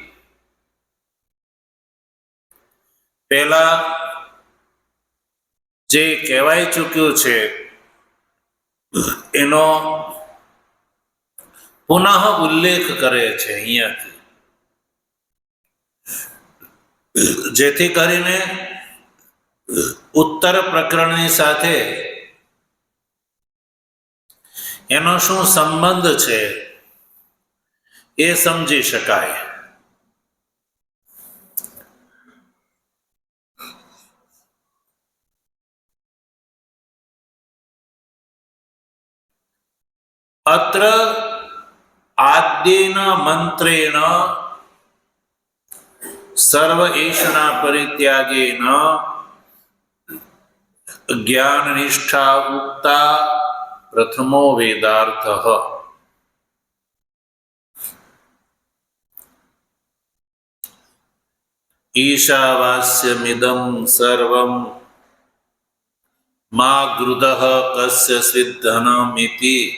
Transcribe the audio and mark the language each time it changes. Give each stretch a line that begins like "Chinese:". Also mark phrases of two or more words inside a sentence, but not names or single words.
Gujarati: પહેલા જે કહેવાય ચૂક્યું છે એનો પુનઃ ઉલ્લેખ કરે છે અહીંયાથી, જેથી કરીને ઉત્તર પ્રકરણની સાથે એનો શું સંબંધ છે એ સમજી શકાય।
Sanskrit: अत्र आद्येन मंत्रेण सर्व ऐषणा परित्यागेन જ્ઞાન નિષ્ઠા ઉક્તા પ્રથમો વેદાર્થ. ઈશાવાસ્યમિદં સર્વં મા ગૃધઃ કસ્ય સિદ્ધનમિતિ